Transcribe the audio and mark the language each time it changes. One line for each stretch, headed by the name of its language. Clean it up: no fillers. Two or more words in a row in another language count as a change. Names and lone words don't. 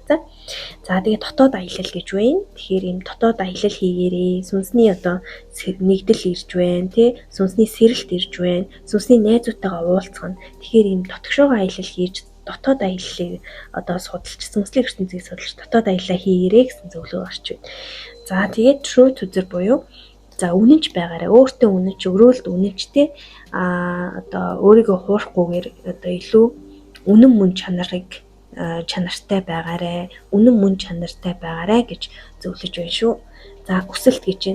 Mongolian: За тэгээ дотоод аялал гэж байна. Тэгэхээр ийм дотоод аялал хийгээрээ сүнсний одоо нэгдэл ирж байна, тий? Сүнсний сэрэлт ирж байна. Сүнсний найзуудтайгаа уулзах нь. Тэгэхээр ийм дотгошоогоо аялал хийж дотоод аяллыг одоо судалж, сүнслэг ертөнцийг судалж дотоод аяллаа хийгээрэй гэсэн зөвлөгөө гарч байна. За тэгээд
English: true to the
Mongolian: буюу за үнэнч байгаарай. Өөртөө үнэнч, өрөөлд үнэнчтэй одоо өөрийгөө хуурахгүйгээр одоо илүү үнэн мөн чанартай байгаарай. Үнэн мөн чанартай байгаарай гэж зөвлөж байна шүү. За өсөлт гэж байна.